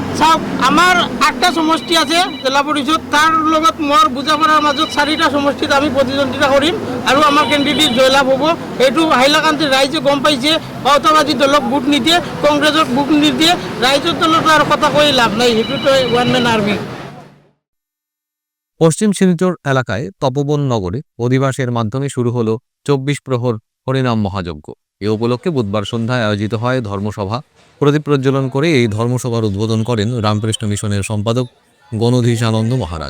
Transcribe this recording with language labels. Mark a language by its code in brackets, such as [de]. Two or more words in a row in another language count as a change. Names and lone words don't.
[as] চাওক, আমাৰ 8টা সমষ্টি আছে জিলা পৰিষদ, তাৰ লগত মোৰ বুজাপৰাৰ মাজত 4টা সমষ্টিত আমি প্ৰতিদ্বন্দ্বিতা কৰিম আৰু আমাৰ কেণ্ডিডেট জয়লাভ হ'ব। এইটো হাইলাকান্দিৰ ৰাইজে গম পাইছে। ভাওতাবাদী দলক ভোট নিদিয়ে, কংগ্ৰেছক ভোট নিদিয়ে, ৰাইজৰ দলতো আৰু কথা কৈ লাভ নাই, সেইটোতো [en] one man army. [bn] পশ্চিম শিলচর এলাকায় তপবন নগরে অধিবাসের মাধ্যমে শুরু হলো 24 প্রহর হরিনাম মহাযজ্ঞ। এ উপলক্ষে বুধবার সন্ধ্যায় আয়োজিত হয় ধর্মসভা। প্রদীপ প্রজ্বলন করে এই ধর্মসভার উদ্বোধন করেন রামকৃষ্ণ মিশনের সম্পাদক গণধীশানন্দ মহারাজ।